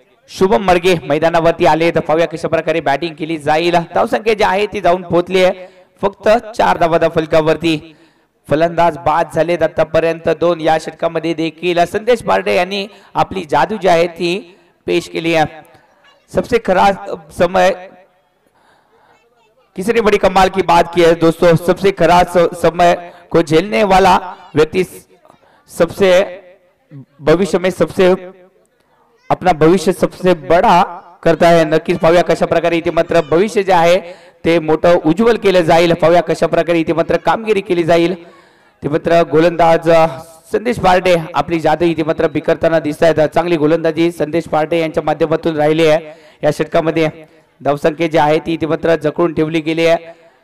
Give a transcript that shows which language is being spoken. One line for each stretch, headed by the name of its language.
Marathi: शुभम मडगे मैदानावरती आले. पाहूया कशा प्रकारे बॅटिंग केली जाईल. धावसंख्या जी आहे ती जाऊन पोहोचली आहे फक्त 4 धावा फलकावरती. फलंदाज बाद झाले आतापर्यंत 2. या षटकामध्ये देखील संदेश पार्टे यांनी आपली जादू जी आहे ती पेश केली आहे.
Hindi: सबसे खराब समय किसी ने बड़ी कमाल की बात की है दोस्तों. सबसे खराब समय को झेलने वाला व्यक्ति सबसे भविष्य में सबसे अपना भविष्य सबसे बड़ा करता है.
Marathi: नक्कीच पाहूया कशा प्रकारे इथे मात्र भविष्य जे आहे ते मोठं उज्ज्वल केलं जाईल. पाहूया कशा प्रकारे इथे मात्र कामगिरी केली जाईल. ते मात्र गोलंदाज संदेश पार्टे आपली जादू इथे मात्र बिखरताना दिसत आहेत. चांगली गोलंदाजी संदेश पार्टे यांच्या माध्यमातून राहिली आहे. या षटकामध्ये धावसंख्या जी आहे ती मात्र जखडून ठेवली गेली आहे.